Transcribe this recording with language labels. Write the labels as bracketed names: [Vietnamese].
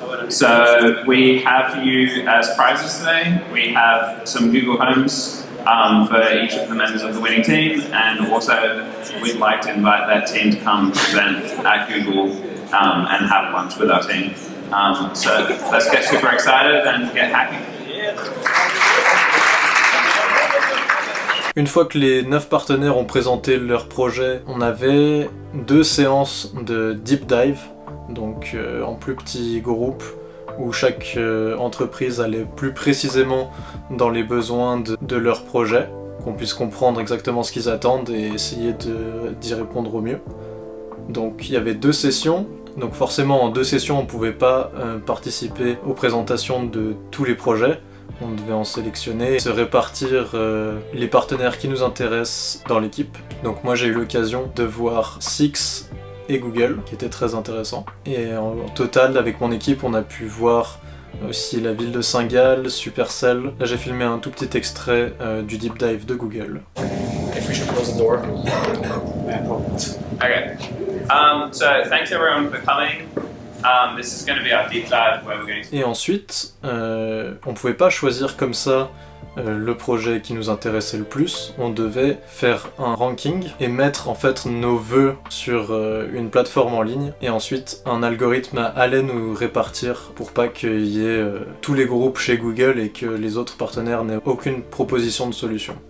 [English] So we have for you as prizes today, we have some Google Homes for each of the members of the winning team, and also we'd like to invite that team to come present at Google and have lunch with our team. So let's get super excited and get hacking. [French] Une fois que les 9 partenaires ont présenté leur projet, on avait 2 séances de deep dive, donc en plus petits groupes, où chaque entreprise allait plus précisément dans les besoins de leur projet, qu'on puisse comprendre exactement ce qu'ils attendent et essayer d'y répondre au mieux. Donc il y avait 2 sessions, donc forcément en 2 sessions on ne pouvait pas participer aux présentations de tous les projets. On devait en sélectionner, se répartir les partenaires qui nous intéressent dans l'équipe. Donc moi j'ai eu l'occasion de voir Six et Google, qui était très intéressant. Et en total, avec mon équipe, on a pu voir aussi la ville de Saint-Gall, Supercell. Là j'ai filmé un tout petit extrait du deep dive de Google. [English] If we should close the door. Okay. So thanks everyone for coming. This is going to be our deep dive where we're going to... [French] Et ensuite, on pouvait pas choisir comme ça le projet qui nous intéressait le plus. On devait faire un ranking et mettre en fait nos vœux sur une plateforme en ligne, et ensuite un algorithme allait nous répartir pour pas qu'il y ait tous les groupes chez Google et que les autres partenaires n'aient aucune proposition de solution.